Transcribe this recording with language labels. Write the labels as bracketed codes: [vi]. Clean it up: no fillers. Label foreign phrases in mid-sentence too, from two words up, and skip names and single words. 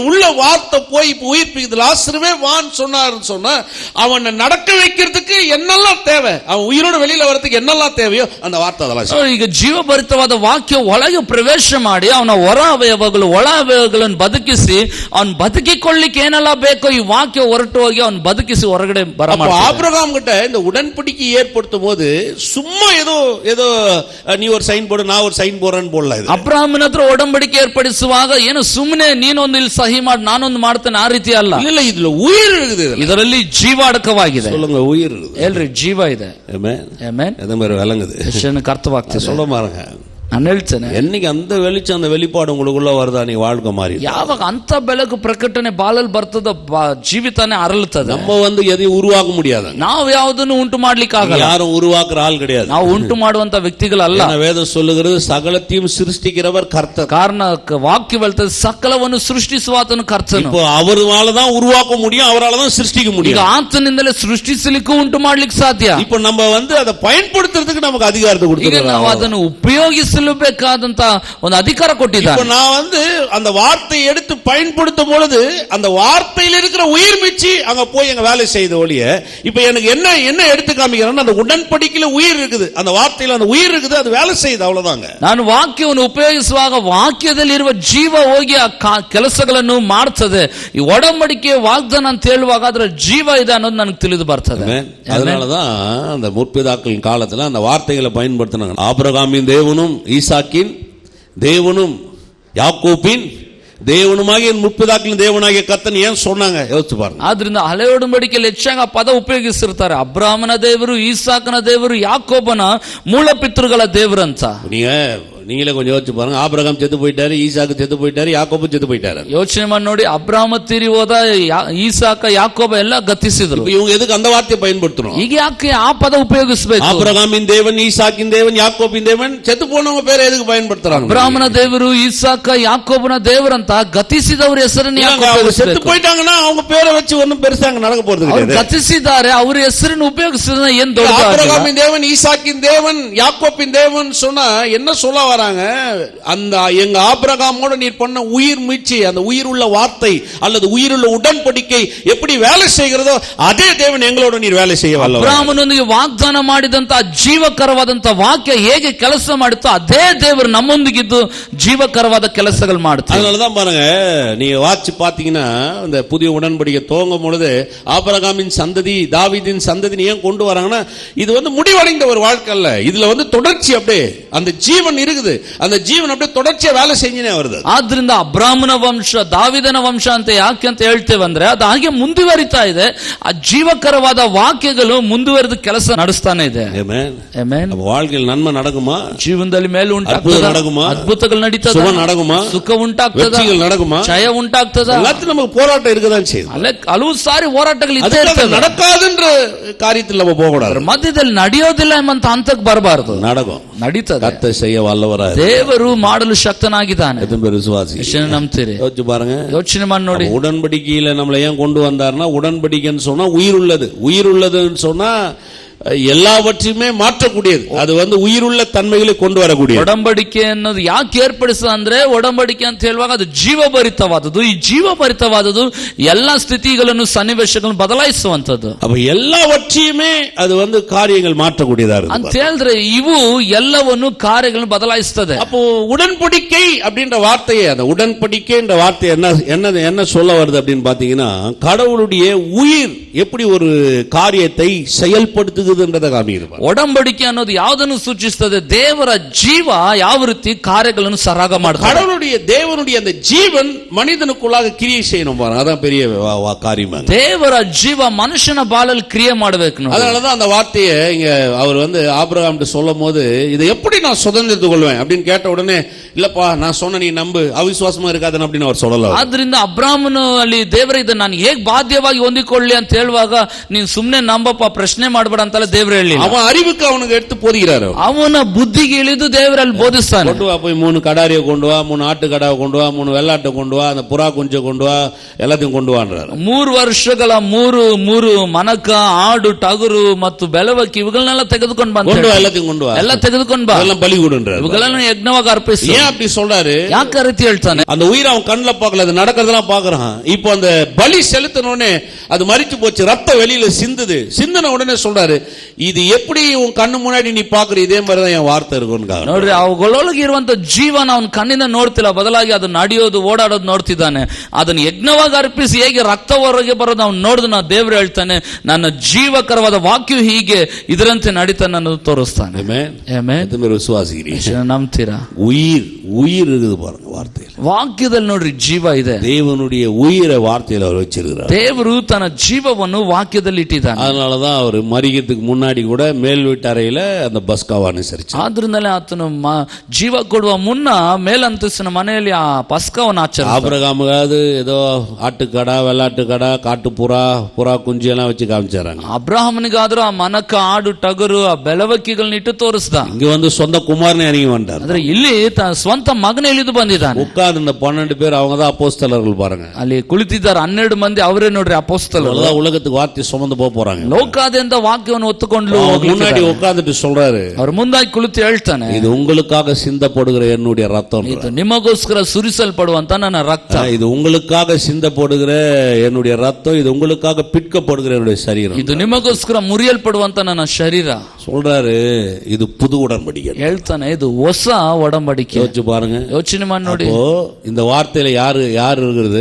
[ta] உள்ள வார்த்தை போய் இப்ப உயிர்ப்பிக்குது. லாசருவே வான்னு சொன்னாருன்னு சொன்னா அவனை நடக்க வைக்கிறதுக்கு என்னெல்லாம் தேவை, அவன் உயிரோட வெளியில வரதுக்கு என்னெல்லாம் தேவையோ அந்த வார்த்தை அதெல்லாம். [kn] ಈಗ ಜೀವಭರಿತವಾದ ವಾಕ್ಯ ಒಳಗೆ ಪ್ರವೇಶ ಮಾಡಿ ಅವನ ಹೊರ ಅವಯವಗಳು ಒಳ ಅವಯವಗಳನ್ನು ಬದುಕಿಸಿ ಅವನ್ ಬದುಕಿಕೊಳ್ಳಿಕ್ಕೆ ಏನೆಲ್ಲ ಬೇಕೋ ಈ ವಾಕ್ಯ ಹೊರಟು ಹೋಗಿ ಅವನ್ ಬದುಕಿಸಿ ಹೊರಗಡೆ ಬರ. [ta] ஆபிரகாம் கிட்ட இந்த உடன்படிக்கை ஏற்படுத்தும் போது சும்மா ஏதோ நீ ஒரு சைன் போடு நான் ஒரு சைன் போடுறேன்னு போடல. [kn] ಅಬ್ರಹಾಮನ ಹತ್ರ ಒಡಂಬಡಿಕೆ ಏರ್ಪಡಿಸುವಾಗ ಏನು ಸುಮ್ಮನೆ ನೀನೊಂದು ಇಲ್ಲಿ ಸಹಿ ಮಾಡಿ ನಾನೊಂದು ಮಾಡ್ತೇನೆ ಆ ರೀತಿ ಅಲ್ಲ. [ta] இல்ல, இதுல உயிர் இருக்குது. [kn] ಇದರಲ್ಲಿ ಜೀವ ಅಡಕವಾಗಿದೆ. [ta] சொல்லுங்க, உயிர் இருக்குது. [kn] ಹೇಳ್ರಿ, ಜೀವ ಇದೆ. [ta] ஆமென், [kn] ಆಮೆನ್. [ta] எதை மாதிரி விளங்குது, [kn] ಎಷ್ಟು ಅರ್ಥವಾಗ್ತದೆ [ta] சொல்ல மாறுங்க. [kn] ನಾನು ಹೇಳ್ತೇನೆ, [ta] என்னைக்கு அந்த வெளிச்சம் அந்த வெளிப்பாடு உங்களுக்குள்ள வருதா, நீ வாழ்க்கை மாறி. [kn] ಯಾವಾಗ ಅಂತ ಬೆಳಕು ಪ್ರಕಟಣೆ ಬಾಲಲ್ಲಿ ಬರ್ತದ, ಜೀವಿತಾನೆ ಅರಳುತ್ತದೆ. [ta] நம்ம எதையும் உருவாக்க முடியாது. [kn] ನಾವು ಯಾವುದನ್ನು ಉಂಟು ಮಾಡ್ಲಿಕ್ಕೆ ಆಗಲ್ಲ. [ta] யாரும் உருவாக்குற ஆள் கிடையாது. [kn] ನಾವು ಉಂಟು ಮಾಡುವಂತ ವ್ಯಕ್ತಿಗಳಲ್ಲ. [ta] வேதம் சொல்லுகிறது சகலத்தையும் சிருஷ்டிக்கிறவர் கர்த்தர். [kn] ಕಾರಣ ವಾಕ್ಯ ಹೇಳ್ತದೆ ಸಕಲವನ್ನು ಸೃಷ್ಟಿಸುವಾತನು ಕರ್ತನು. [ta] இப்போ அவரால தான் உருவாக்க முடியும், அவரால தான் சிருஷ்டிக்க முடியும். [kn] ಈಗ ಆತನಿಂದಲೇ ಸೃಷ್ಟಿಸಲಿಕ್ಕೂ ಉಂಟು ಮಾಡ್ಲಿಕ್ಕೆ ಸಾಧ್ಯ. [ta] இப்போ நம்ம அதை பயன்படுத்துறதுக்கு நமக்கு அதிகாரத்தை கொடுத்திருக்கார். [kn] ನಾವು ಅದನ್ನು ಉಪಯೋಗಿಸಬೇಕಾದಂತ ಒಂದು ಅಧಿಕಾರ ಕೊಟ್ಟಿದ್ದಾನೆ. [ta] நான் அந்த வார்த்தையை எடுத்து பயன்படுத்தும் பொழுது அந்த வார்த்தையில் இருக்கிற உயிர் மிச்சி அங்க போய் எங்க வேலை செய்த ஒழிய, இப்ப எனக்கு என்ன எடுத்து காமிக்கிறேன்னா அந்த உடன்படிக்கையில உயிர் இருக்குது, அந்த வார்த்தையில அந்த உயிர் இருக்குது, அது வேலை செய்யுது, அவ்வளவுதாங்க. [kn] ನಾನು ವಾಕ್ಯವನ್ನು ಉಪಯೋಗಿಸುವಾಗ ವಾಕ್ಯದಲ್ಲಿರುವ ಜೀವ ಹೋಗಿ ಆ ಕೆಲಸಗಳನ್ನು ಮಾಡ್ತದೆ. ಈ ಒಡಂಬಡಿಕೆ ವಾಗ್ದಾನ ಅಂತ ಹೇಳುವಾಗ ಅದರ ಜೀವ ಇದೆ ಅನ್ನೋದು ನನಗೆ ತಿಳಿದು ಬರ್ತದೆ. [ta] அதனாலதான் அந்த முற்பிதாக்களின் காலத்துல அந்த வார்த்தைகளை பயன்படுத்தினாங்க. ஆபிரகாமின் தேவனும் ஈசாக்கின் தேவனும் யாக்கோபின் தேவனுமாகிய முற்பிதாக்களின் தேவனாகிய கர்த்தன் ஏன் சொன்னாங்க யோசிச்சு பாருங்க. [kn] ಆದ್ರಿಂದ ಹಳೆ ಒಡಂಬಡಿಕೆಯಲ್ಲಿ ಹೆಚ್ಚಾಗಿ ಆ ಪದ ಉಪಯೋಗಿಸಿರ್ತಾರೆ. ಅಬ್ರಾಹ್ಮನ ದೇವರು, ಈಸಾಕನ ದೇವರು, ಯಾಕೋಬನ ಮೂಲ ಪಿತೃಗಳ ದೇವರು ಅಂತ. [ta] நீங்களே கொஞ்சம் யோசிச்சு பாருங்க. ஆபிரகாம் செத்து போயிட்டாரு, ஈசாக்கு செத்து போயிட்டாரு, யாக்கோபு செத்து போயிட்டாரு. [kn] ಯೋಚನೆ ಮಾಡಿ ನೋಡಿ, ಅಬ್ರಾಹ್ಮ ತೀರಿ ಹೋದ, ಈಸಾಕ ಯಾಕೋಬ ಎಲ್ಲ ಗತಿಸಿದ್ರು. [ta] இவங்க எதுக்கு அந்த வார்த்தையை பயன்படுத்தணும்? [kn] ಈಗ ಯಾಕೆ ಆ ಪದ ಉಪಯೋಗಿಸಬೇಕು? [ta] ஆபிரகாமின் தேவன், ஈசாக்கின் தேவன், யாக்கோபின் தேவன், செத்து போனவங்க பேரை எதுக்கு பயன்படுத்துறாங்க? [kn] ಅಬ್ರಾಹ್ಮನ ದೇವರು, ಈಸಾಕ, ಯಾಕೋಬನ ದೇವರಂತ ಗತಿಸಿದವರ ಹೆಸರನ್ನು [ta] செத்து போயிட்டாங்கன்னா அவங்க பேரை வச்சு ஒன்னும் பெருசா நடக்க போறது கிடையாது. [kn] ಗತಿಸಿದ್ದಾರೆ, ಅವರ ಹೆಸರನ್ನು ಉಪಯೋಗಿಸಿದ್ರೆ ಏನ್ ದೊಡ್ಡ. [ta] ஆபிரகாமின் தேவன், ஈசாக்கின் தேவன், யாக்கோபின் தேவன் சொன்னா என்ன சொல்ல வராங்க? அந்த எங்க ஆபிரகாமோட நீர் பண்ண உயிர் மீட்சி, அந்த உயிர் உள்ள வார்த்தை அல்லது உயிருள்ள உடன்படிக்கை எப்படி வேலை செய்கிறதோ அதே தேவன் எங்களோட நீர் வேலை செய்ய வல்லவர். [kn] ಅಬ್ರಾಹ್ಮನೊಂದಿಗೆ ವಾಗ್ದಾನ ಮಾಡಿದಂತ ಜೀವಕರವಾದಂತ ವಾಕ್ಯ ಹೇಗೆ ಕೆಲಸ ಮಾಡುತ್ತೋ ಅದೇ ದೇವರು ನಮ್ಮೊಂದಿಗಿದ್ದು ಜೀವಕರವಾದ ಕೆಲಸಗಳು ಮಾಡ್ತಾರೆ. [ta] அதனாலதான் பாருங்க, நீங்க வாட்சி பாத்தீங்கன்னா இந்த புதிய உடன்படிக்கை துவங்கும் பொழுது ஆபிரகாமின் சந்ததி, தாவீதின் சந்ததி ஏன் கொண்டு வராங்கன்னா, இது முடிவடைந்த ஒரு வாழ்க்கை அல்ல, இதுல தொடர்ச்சி அப்படியே அந்த ஜீவன் இருக்குது, அந்த ಜೀವನ அப்படியே தொடர்ச்சியா வேலை செஞ்சுனே வருது. [kn] ಆದ್ರಿಂದ ಅಬ್ರಾಹ್ಮನ ವಂಶ, ದಾವಿದನ ವಂಶ ಅಂತ ಯಾಕೆ ಅಂತ ಹೇಳ್ತೇವೆ ಅಂದ್ರೆ ಅದು ಹಾಗೆ ಮುಂದುವರಿತಾ ಇದೆ. ಆ ಜೀವಕರವಾದ ವಾಕ್ಯಗಳು ಮುಂದುವರೆದು ಕೆಲಸ ನಡೆಸ್ತಾನೆ ಇದೆ. ಆಮೆನ್. [ta] வாழ்க்கையில் நன்மை நடக்குமா? [kn] ಜೀವನದಲ್ಲಿ ಮೇಲೆ ಉಂಟಾಗ್ತದೆ, [ta] நடக்குமா? [kn] ಅದ್ಭುತಗಳು ನಡೀತದೆ, [ta] சுகம் நடக்குமா? [kn] ಸುಖ ಉಂಟಾಗ್ತದೆ, [ta] வெற்றிகள் நடக்குமா? [kn] ಜಯ ಉಂಟಾಗ್ತದೆ. [ta] எல்லாத்துக்கும் நமக்கு போராட்டம் இருக்கதான் செய்யுது. [kn] ಅಲ್ಲೇ ಹಲವು ಸಾರಿ ಹೋರಾಟಗಳು ಇದ್ದೇ ಇರ್ತವೆ. [ta] நடக்காதுன்ற காரியத்தில் நம்ம போக கூடாது. [kn] ಮಧ್ಯದಲ್ಲಿ ನಡೆಯೋದಿಲ್ಲ ಎಂಬಂತ ಹಂತಕ್ಕೆ ಬರಬಾರದು. [ta] நடக்கும், [kn] ನಡೀತದೆ. [ta] கர்த்தர் செய்ய வல்லவராய் [kn] ದೇವರು ಮಾಡಲು ಶಕ್ತನಾಗಿದ್ದಾನೆ. [ta] விசுவாசி [kn] ನಂಬ್ತೀರಿ? [ta] யோசிச்சு பாருங்க, [kn] ಯೋಚನೆ ಮಾಡಿ ನೋಡಿ. [ta] உடன்படிக்கையில நம்மளை ஏன் கொண்டு வந்தார்னா, உடன்படிக்கைன்னு சொன்னா உயிர் உள்ளதுன்னு சொன்னா எல்லாவற்றையுமே மாற்றக்கூடியது, அது உயிருள்ள தன்மைகளை கொண்டு வரக்கூடிய. [kn] ಒಡಂಬಡಿಕೆ ಅನ್ನೋದು ಯಾಕೆ ಏರ್ಪಡಿಸ ಅಂದ್ರೆ, ಒಡಂಬಡಿಕೆ ಅಂತ ಹೇಳುವಾಗ ಅದು ಜೀವಭರಿತವಾದದ್ದು. ಈ ಜೀವಭರಿತವಾದದ್ದು ಎಲ್ಲಾ ಸ್ಥಿತಿಗಳನ್ನು, ಸನ್ನಿವೇಶಗಳನ್ನು ಬದಲಾಯಿಸುವಂತದ್ದು. [ta] அப்ப எல்லாவற்றையுமே அது காரியங்கள் மாற்றக்கூடியதா இருக்கு [kn] ಅಂತ ಹೇಳಿದ್ರೆ ಇವು ಎಲ್ಲವನ್ನು ಕಾರ್ಯಗಳನ್ನು ಬದಲಾಯಿಸುತ್ತದೆ. [ta] அப்போ உடன்படிக்கை அப்படின்ற வார்த்தையே, அந்த உடன்படிக்கைன்ற வார்த்தை என்ன சொல்ல வருது அப்படின்னு பாத்தீங்கன்னா, கடவுளுடைய உயிர் எப்படி ஒரு காரியத்தை செயல்படுத்து [kn] ಒಡಂಬಡಿಕೆ ಅನ್ನೋದು ಯಾವುದನ್ನು ಸೂಚಿಸುತ್ತದೆ? ದೇವರ ಜೀವ ಯಾವ ರೀತಿ ಕಾರ್ಯಗಳನ್ನು ಸರಾಗ ಮಾಡುತ್ತದೆ. [ta] கடவுளுடைய தேவனுடைய அந்த ஜீவன் மனிதனுக்குள்ளாக கிரியை செய்யணும் பாருங்க, அதான் பெரிய காரியம். [kn] ದೇವರ ಜೀವ ಮನುಷ್ಯನ ಬಾಳಲ್ಲಿ ಕ್ರಿಯೆ ಮಾಡಬೇಕು. [ta] அதனாலதான் அந்த வார்த்தையை இங்க அவர் ஆபிரகாம் சொல்லும் போது, இதை எப்படி நான் சுதந்திரத்துக் கொள்வேன் அப்படின்னு கேட்ட உடனே, இல்லப்பா நான் சொன்ன நீ நம்பு, ಅವಿಶ್ವಾಸமா இருக்காதன்னு அப்படின்னு அவர் சொல்லல. [kn] ಆದ್ರಿಂದ ಅಬ್ರಾಹ್ಮನು ಅಲ್ಲಿ ದೇವರ ಇದನ್ನ ನಾನು ಹೇಗೆ ಬಾಧ್ಯವಾಗಿ ಹೊಂದಿಕೊಳ್ಳಿ ಅಂತ ಹೇಳುವಾಗ, ನೀನು ಸುಮ್ಮನೆ ನಂಬಪ್ಪ, ಪ್ರಶ್ನೆ ಮಾಡಬೇಡ ಅಂತ ಅಂತಲ್ಲ ದೇವ್ರು ಹೇಳಿಲ್ಲ. [ta] அவன் அறிவுக்கு அவனுக்கு எடுத்து போதிக்கிறார். [kn] ಅವನ ಬುದ್ಧಿಗೆ ಇಳಿದು ದೇವರಲ್ಲಿ ಬೋಧಿಸ್ತಾನೆ. [ta] கொண்டு வா, போய் 3 கடாரியை கொண்டு வா, 3 ஆட்டு கடாவை கொண்டு வா, 3 வெள்ளாட்டை கொண்டு வா, அந்த புறா குஞ்சை கொண்டு வா, எல்லாத்தையும் கொண்டு வான்றாரு. [kn] 3 ವರ್ಷಗಳ 3 ಮನಕ, ಆಡು, ಟಗರು ಮತ್ತು ಬೆಲವಕ್ಕಿ ಇವುಗಳನ್ನೆಲ್ಲ ತೆಗೆದುಕೊಂಡು ಬಂದ. [ta] கொண்டு வா, எல்லாத்தையும் கொண்டு வா, [kn] ಎಲ್ಲ ತೆಗೆದುಕೊಂಡು ಬಾ, [ta] எல்லாம் பலி கொடுன்றாரு. [kn] ಇವುಗಳನ್ನು ಯಜ್ಞವಾಗಿ ಅರ್ಪಿಸು. [ta] ஏன் அப்படி சொல்றாரு? [kn] ಯಾಕೆ ರೀತಿ ಹೇಳ್ತಾನೆ? [ta] அந்த உயிரை அவன் கண்ணுல பார்க்கல, அது நடக்கிறதெல்லாம் பார்க்கறான். இப்போ அந்த பலி செலுத்தின உடனே அது மரிச்சு போச்சு, ரத்தம் வெளியில சிந்துது. சிந்தின உடனே சொல்றாரு, இது எப்படி உன் கண்ணு முன்னாடி நீ பாக்குற இதே மாதிரி தான் என் வார்த்தை இருக்கும். [kn] ನೋಡ್ರಿ, ಅವುಗಳೊಳಗೆ ಇರುವಂತ ಜೀವನ ಅವನ ಕಣ್ಣಿಂದ ನೋಡ್ತಿಲ್ಲ, ಬದಲಾಗಿ ಅದು ನಡೆಯೋದು, ಓಡಾಡೋದು ನೋಡ್ತಿದ್ದಾನೆ. ಅದನ್ನು ಯಜ್ಞವಾಗಿ ಅರ್ಪಿಸಿ ಹೇಗೆ ರಕ್ತ ಹೊರಗೆ ಬರೋದು ಅವ್ನು ನೋಡಿದ ನಾವು ದೇವರು ಹೇಳ್ತಾನೆ, ನನ್ನ ಜೀವಕರವಾದ ವಾಕ್ಯ ಹೀಗೆ ಇದರಂತೆ ನಡೀತಾನೆ ಅನ್ನೋದು ತೋರಿಸ್ತಾನೆ. [ta] விசுவாசிக்கிறீங்க? [kn] ನಂಬ್ತೀರಾ? [ta] உயிர் இருக்குது பாருங்க வார்த்தையில். [kn] ವಾಕ್ಯದಲ್ಲಿ ನೋಡ್ರಿ ಜೀವ ಇದೆ. [ta] தேவனுடைய உயிரை வார்த்தையில் அவர் வச்சிருக்கிறார். [kn] ದೇವರು ತನ್ನ ಜೀವವನ್ನು ವಾಕ್ಯದಲ್ಲಿ ಇಟ್ಟಿದ್ದಾನೆ. [ta] அதனாலதான் அவர் மரிக்கிறதுக்கு முன்னாடி கூட மேல் வீட்டறையில அந்த பஸ்காவை அனுசரிச்சார். [kn] ಆದ್ರಿಂದಲೇ ಆತನು ಜೀವ ಕೊಡುವ ಮುನ್ನ ಮೇಲಂತಸ್ತಿನ ಮನೆಯಲ್ಲಿ ಆ ಪಸ್ಕವನ್ನು ಆಚರಿಸಿದ. [ta] ஆபிரகாமுக்காவது ஏதோ ஆட்டுக்கடா, வெள்ளாட்டுக்கடா, காட்டுப்புறா, புறா குஞ்சு எல்லாம் வச்சு காமிச்சாராங்க. [kn] ಅಬ್ರಾಹ್ಮನಿಗಾದ್ರೂ ಆ ಮನಕ, ಆಡು, ಟಗರು, ಆ ಬೆಲವಕ್ಕಿಗಳನ್ನ ಇಟ್ಟು ತೋರಿಸ್ದ. [ta] இங்க வந்து சொந்த குமாரனை இறங்கி வந்தார். [kn] ಆದ್ರೆ ಇಲ್ಲಿ ಸ್ವಂತ ಮಗನ ಇಳಿದು ಬಂದಿದ್ದಾನೆ. [ta] உட்கார்ந்து இந்த 12 பேர் அவங்க தான் அப்போஸ்தலர்கள் பாருங்க. [kn] ಅಲ್ಲಿ ಕುಳಿತಿದ್ದಾರೆ 12 ಮಂದಿ, ಅವರೇ ನೋಡ್ರಿ ಅಪೊಸ್ತಲರು. [ta] உலகத்துக்கு வார்த்தை சுமந்து போறாங்க. [kn] ಲೋಕಾದ್ಯಂತ ವಾಕ್ಯವನ್ನು ಹೊತ್ತುಕೊಂಡು [ta] முன்னாடி உட்கார்ந்துட்டு சொல்றாரு, [kn] ಅವ್ರ ಮುಂದಾಗಿ ಕುಳಿತು ಹೇಳ್ತಾನೆ, [ta] இது உங்களுக்காக சிந்தப்படுகிற என்னுடைய ரத்தம், [kn] ಇದು ನಿಮಗೋಸ್ಕರ ಸುರಿಸಲ್ಪಡುವಂತ ನನ್ನ ರಕ್ತ, [ta] இது உங்களுக்காக சிந்தப்படுகிற என்னுடைய ரத்தம், இது உங்களுக்காக பிற்கப்படுகிற என்னுடைய சரீரம், [kn] ಇದು ನಿಮಗೋಸ್ಕರ ಮುರಿಯಲ್ಪಡುವಂತ ನನ್ನ ಶರೀರ [ta] சொல்றாரு. இது புது உடன்படிக்கை [kn] ಹೇಳ್ತಾನೆ, ಇದು ಹೊಸ ಒಡಂಬಡಿಕೆ. [ta] யோசிச்சு பாருங்க, [kn] ಯೋಚನೆ ಮಾಡಿ ನೋಡಿ. [ta] இந்த வார்த்தையில யாரு இருக்கிறது?